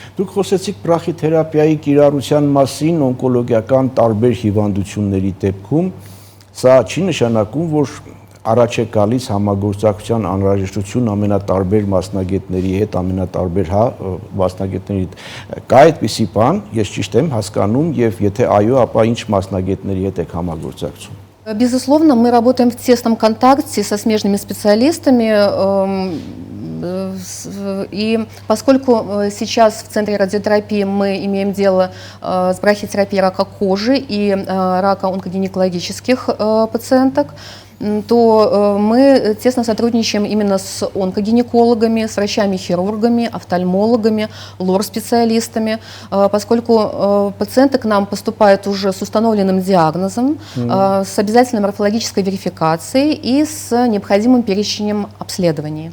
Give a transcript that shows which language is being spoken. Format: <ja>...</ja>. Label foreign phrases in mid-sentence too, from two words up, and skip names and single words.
<hy>Դուք խոսեցիք բրախիթերապիայի կիրառության մասին օնկոլոգիական տարբեր հիվանդությունների դեպքում, սա չի նշանակում, որ առաջ է գալիս համագործակցության անհրաժեշտություն ամենատարբեր մասնագետների հետ, ամենատարբեր մասնագետների հետ։ Կա այդպիսի բան, ես ճիշտ եմ հասկանում եւ եթե այո, ապա ինչ մասնագետների հետ եք համագործակցում։</hy> <ru>Безусловно, мы работаем в тесном контакте со смежными специалистами, и поскольку сейчас в Центре радиотерапии мы имеем дело с брахитерапией рака кожи и рака онкогинекологических пациенток, то мы тесно сотрудничаем именно с онкогинекологами, с врачами-хирургами, офтальмологами, лор-специалистами, поскольку пациенты к нам поступают уже с установленным диагнозом, с обязательной морфологической верификацией и с необходимым перечнем обследований.</ru>